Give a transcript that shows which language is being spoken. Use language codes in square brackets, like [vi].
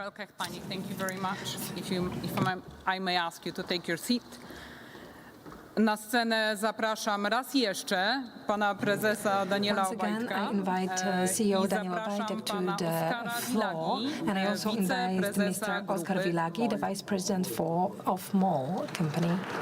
[en] Al-Kahtani, thank you very much. I may ask you to take your seat. [pl] Na scenę zapraszam raz jeszcze pana prezesa Daniela [en] Once again, [pl] Obajtka [en] I invite CEO Daniel Obajtek to the floor, and I also invite Mr. Oskar Vilagi, the Vice President of MOL company.